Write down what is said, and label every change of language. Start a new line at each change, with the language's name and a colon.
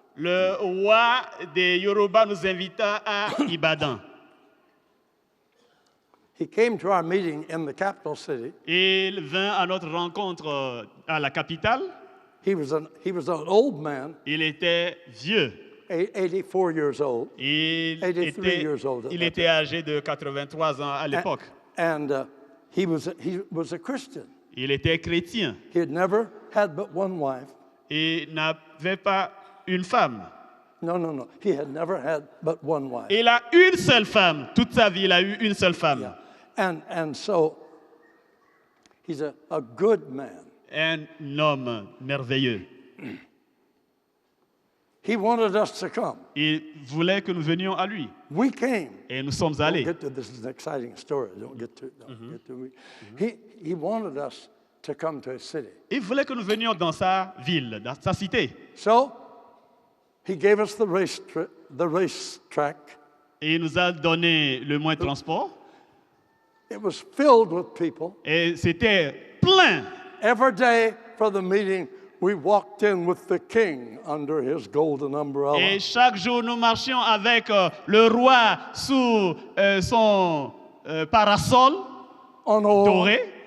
French: Le roi des Yoruba nous invita à Ibadan.
English: He came to our meeting in the capital city.
French: Il vint à notre rencontre à la capitale.
English: He was an old man,
French: Il était vieux.
English: 84 years old.
French: Il
English: 83 years old.
French: il était âgé de 83 ans à l'époque.
English: And he was a Christian.
French: Il était chrétien.
English: He had never had but one wife.
French: Il n'avait pas une femme.
English: No. He had never had but one wife.
French: Il a une seule femme. Toute sa vie, il a eu une seule femme.
English: Yeah. And so he's a good man.
French: Un homme merveilleux.
English: He wanted us to come.
French: Il voulait que nous venions à lui.
English: We came.
French: Et nous sommes
English: Don't
French: allés.
English: get to this is an exciting story. Don't get to me. He wanted us to come to his city.
French: Il voulait que nous venions dans sa ville, dans sa cité.
English: So he gave us the racetrack.
French: Et il nous a donné le moyen de transport.
English: It was filled with people.
French: Et c'était plein.
English: Every day for the meeting, we walked in with the king under his golden umbrella.
French: Et chaque jour, nous marchions avec le roi sous son parasol doré.